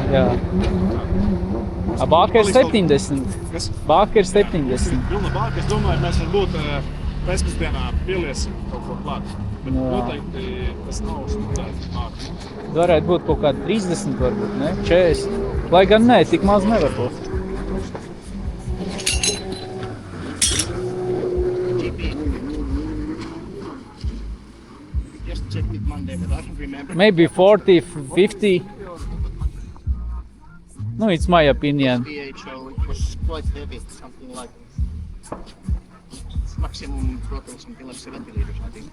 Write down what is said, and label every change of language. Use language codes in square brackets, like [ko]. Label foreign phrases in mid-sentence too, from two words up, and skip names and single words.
[lv] Jā. A bāka ir 70. Kas? Bāka ir 70. Pilna bāka, es domāju, mēs varbūt pēcpusdienā pieliesim kaut ko klāt. Bet Jā. noteikti tas nav uzstāts bāka. Varētu būt kaut kādi 30 varbūt, ne? 40. Lai gan nē, tik maz nevar būt. [en] Just checked it Monday, but I don't remember. Maybe 40, 50. No, it's my opinion. PHO, it was quite heavy, something like maximum throttle, something like 70 liters, I think.